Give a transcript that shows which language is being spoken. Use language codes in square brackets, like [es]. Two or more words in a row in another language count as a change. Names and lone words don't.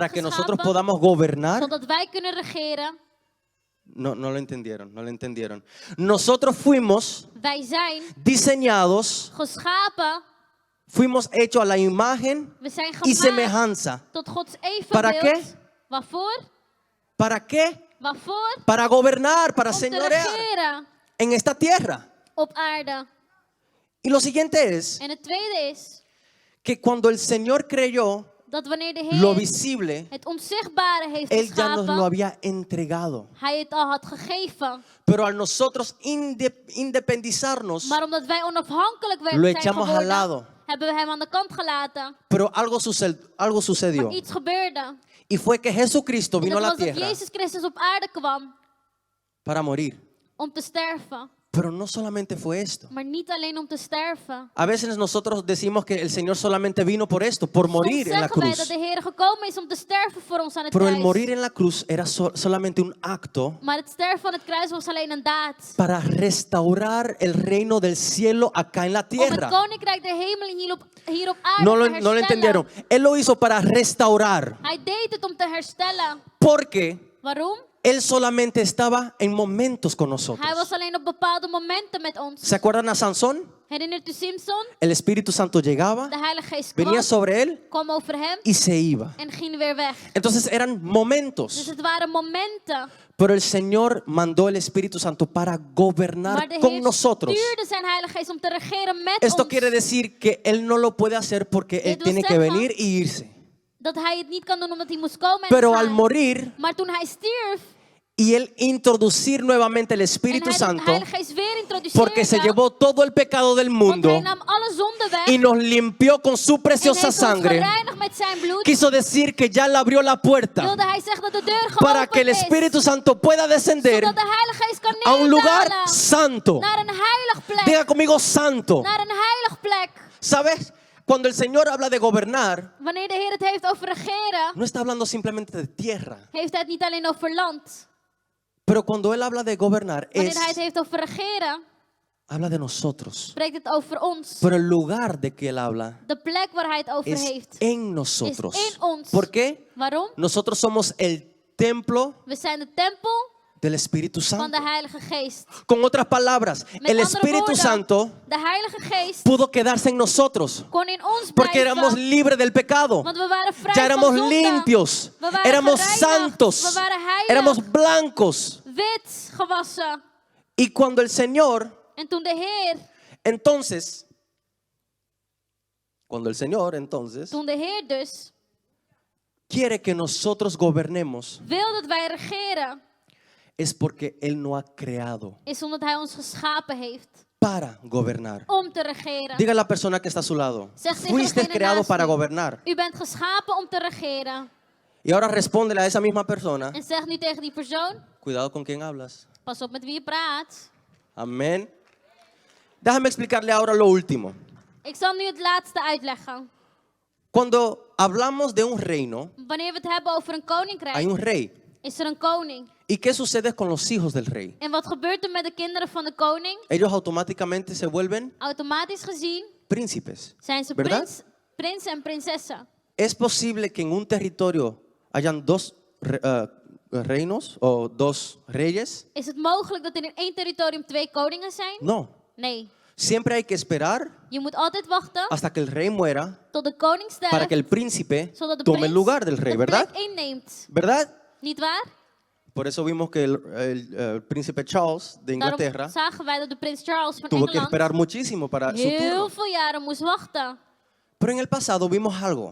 [es] para que nosotros [nl] geschapen, [es] podamos gobernar. [nl] zodat wij kunnen regeren. [es] No lo entendieron, no lo entendieron. Nosotros fuimos [nl] Wij zijn [es] diseñados, [nl] geschapen. [es] fuimos hechos a la imagen [nl] We zijn [es] y [nl] gemaakt [es] semejanza. [nl] tot Gods [es] ¿Para [nl] evenbeeld. [es] qué? [nl] Waarvoor? [es] ¿Para qué? [nl] Waarvoor? [es] Para gobernar, para [nl] Om te [es] señorear [nl] regeren [es] en esta tierra. [nl] op aarde. [es] Y lo siguiente es [nl] En het tweede is [es] que cuando el Señor creyó [nl] dat wanneer de [es] lo [nl] Heer [es] visible, [nl] het onzichtbare heeft [es] Él ya nos lo [nl] geschapen, [es] había entregado. [nl] Hij het al had gegeven. [es] Pero al nosotros independizarnos, [nl] Maar omdat wij onafhankelijk [es] lo [nl] zijn [es] echamos al lado. [nl] geworden, hebben we hem aan de kant gelaten. [es] Pero algo sucedió. [nl] Maar iets gebeurde. [es] Y fue que Jesucristo [nl] En [es] vino a [nl] dat [es] la [nl] was dat [es] tierra [nl] Jezus Christus op aarde kwam [es] para morir. [nl] om te sterven. [es] Pero no solamente fue esto. [nl] Maar niet alleen om te sterven. [es] A veces nosotros decimos que el Señor solamente vino por esto, por [nl] Soms [es] morir en la [nl] zeggen wij [es] cruz. [nl] dat de Heer gekomen is om te sterven voor ons aan het [es] Pero el [nl] kruis. [es] morir en la cruz era solamente un acto [nl] Maar het sterven van het kruis was alleen een daad. [es] para restaurar el reino del cielo acá en la [nl] Om het [es] tierra. [nl] koninkrijk der hemelen hier op aarde [es] No te lo [nl] herstellen. [es] entendieron. Él lo hizo para restaurar. [nl] Hij deed het om te herstellen. [es] Porque [nl] Waarom? [es] Él solamente estaba en momentos con nosotros. [nl] Hij was alleen op bepaalde momenten met ons. [es] ¿Se acuerdan a Sansón? [nl] Herinnert u Simson? [es] El Espíritu Santo llegaba, [nl] De Heilige Geest kwam, [es] venía sobre él [nl] kwam over hem [es] y se iba. [nl] en ging weer weg. [es] Entonces eran [nl] Dus [es] momentos. [nl] het waren momenten. [es] Pero el Señor mandó el Espíritu Santo para [nl] Maar [es] gobernar [nl] de [es] con [nl] Heer [es] nosotros. [nl] stuurde zijn Heilige Geest om te regeren met [es] Esto [nl] ons. [es] quiere decir que Él no lo puede hacer porque Él [nl] Dit wil [es] tiene que [nl] zeggen [es] venir y irse. [nl] Dat hij het niet kan doen omdat hij moest komen en [es] Pero [nl] gaan. [es] al morir [nl] Maar toen hij stierf [es] y Él introducir nuevamente el [nl] en [es] Espíritu [nl] hij de [es] Santo, [nl] Heilige Geest weer introduceerde, [es] porque se llevó todo el pecado del [nl] want [es] mundo [nl] hij nam alle zonde weg [es] y nos limpió con su [nl] en [es] preciosa [nl] heeft ons [es] sangre, [nl] gereinigd met zijn bloed, [es] quiso decir que ya le abrió la puerta [nl] wilde hij zeggen dat de deur [es] para que el [nl] geopend is, [es] Espíritu Santo pueda descender [nl] zodat de Heilige Geest kan [es] a un lugar [nl] neerdalen [es] santo. [nl] naar een heilig plek, [es] Diga conmigo santo. [nl] naar een heilig plek. [es] ¿Sabes? Cuando el Señor habla de gobernar, [nl] Wanneer de Heer het heeft over regeren, [es] no está hablando simplemente de tierra. [nl] heeft hij het niet alleen over land. [es] Pero cuando Él habla de gobernar, [nl] Wanneer hij het heeft over regeren, [es] habla de nosotros. [nl] spreekt het over ons. [es] Pero el lugar de que Él habla [nl] De plek waar hij het over [es] es [nl] heeft. [es] en nosotros. [nl] Is in ons. [es] ¿Por qué? [nl] Waarom? [es] Nosotros somos el templo [nl] We zijn de tempel [es] del Espíritu [nl] van [es] Santo. [nl] de Heilige Geest. [es] Con otras palabras, [nl] Met [es] el [nl] andere [es] Espíritu [nl] woorden, [es] Santo [nl] de Heilige Geest [es] pudo quedarse en nosotros [nl] kon in ons [es] porque éramos [nl] blijven. [es] libres del pecado. [nl] Want we waren vrij [es] Ya éramos [nl] van zonde. [es] limpios, [nl] We waren [es] éramos [nl] gereinigd. [es] santos, [nl] We waren heilig. [es] éramos blancos. [nl] Wit gewassen. [es] Y cuando el Señor, [nl] En toen de Heer, [es] entonces, [nl] toen de Heer dus [es] quiere que nosotros gobernemos, [nl] wil dat wij regeren, [es] es porque Él no ha creado [nl] is omdat Hij ons geschapen heeft [es] para gobernar. [nl] om te regeren. [es] Diga a la persona que está a su lado, [nl] Zeg tegen [es] fuiste [nl] degene [es] creado [nl] naast [es] para [nl] u, [es] gobernar. [nl] U bent geschapen om te regeren. [es] Y ahora respóndele a esa misma persona, [nl] En zeg nu tegen die persoon, [es] cuidado con quién hablas. [nl] pas op met wie je praat. [es] Amén. Déjame explicarle ahora lo último. [nl] Ik zal nu het laatste uitleggen. [es] Cuando hablamos de un reino, [nl] Wanneer we het hebben over een koninkrijk, [es] hay un rey. [nl] is er een koning. [es] ¿Y qué sucede con los hijos del rey? [nl] En wat gebeurt er met de kinderen van de koning? [es] Ellos automáticamente se vuelven [nl] Automatisch gezien [es] príncipes. [nl] zijn ze [es] ¿Verdad? [nl] prinsen en prinsessen. [es] ¿Es posible que en un territorio hayan dos reinos o dos reyes? [nl] Is het mogelijk dat er in één territorium 2 koningen zijn? [es] No. [nl] Nee. [es] Siempre hay que esperar [nl] Je moet altijd wachten [es] hasta que el rey muera [nl] tot de koning sterft, [es] para que el príncipe [nl] zodat de [es] tome el [nl] prins [es] lugar del rey, [nl] de [es] ¿verdad? [nl] plek inneemt. [es] ¿Verdad? [nl] Niet waar? [es] Por eso vimos que el príncipe Charles de Inglaterra [nl] Daarom zagen wij dat de prins Charles van [es] tuvo que [nl] Engeland [es] esperar muchísimo para su turno. [nl] heel veel jaren moest wachten. [es] Pero en el pasado vimos algo,